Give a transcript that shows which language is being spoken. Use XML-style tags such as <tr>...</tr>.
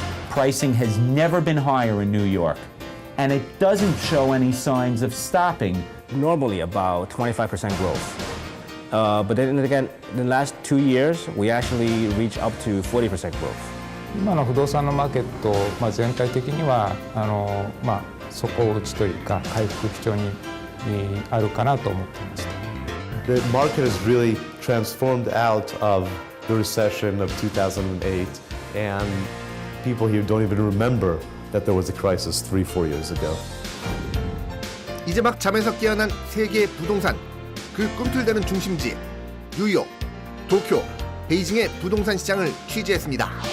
<en>Pricing has never been higher in New York, and it doesn't show any signs of stopping. Normally about 25% growth. But then again, in the last 2 years, we actually reach up to 40% growth.</en> <ja>今の不動産のマーケット、全体的には底打ちというか回復基調にあるかなと思っていました。</ja> <en>The market has really transformed out of the recession of 2008, and people here don't even remember that there was a crisis 3-4 years ago.</en> <ko>이제 막 잠에서 깨어난 세계의 부동산, 그 꿈틀대는 중심지 뉴욕, 도쿄, 베이징의 부동산 시장을 취재했습니다.</ko>